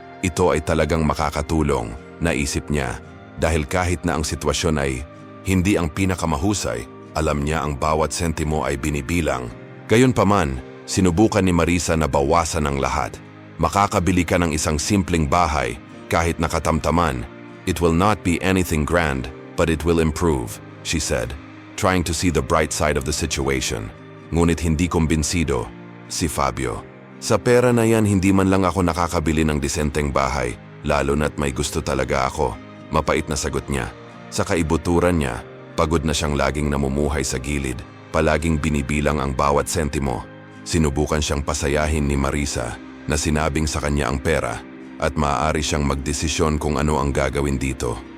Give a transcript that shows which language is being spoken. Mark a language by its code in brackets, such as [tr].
[tl] Ito ay talagang makakatulong, naisip niya. Dahil kahit na ang sitwasyon ay hindi ang pinakamahusay, alam niya ang bawat sentimo ay binibilang. Gayunpaman, sinubukan ni Marisa na bawasan ang lahat. Makakabili ka ng isang simpleng bahay, kahit nakatamtaman. [en] "It will not be anything grand, but it will improve," she said, trying to see the bright side of the situation. [tl] Ngunit hindi kumbinsido si Fabio. "Sa pera na yan, hindi man lang ako nakakabili ng disenteng bahay, lalo na't may gusto talaga ako." Mapait na sagot niya. Sa kaibuturan niya, pagod na siyang laging namumuhay sa gilid, palaging binibilang ang bawat sentimo. Sinubukan siyang pasayahin ni Marisa na sinabing sa kanya ang pera at maaari siyang magdesisyon kung ano ang gagawin dito.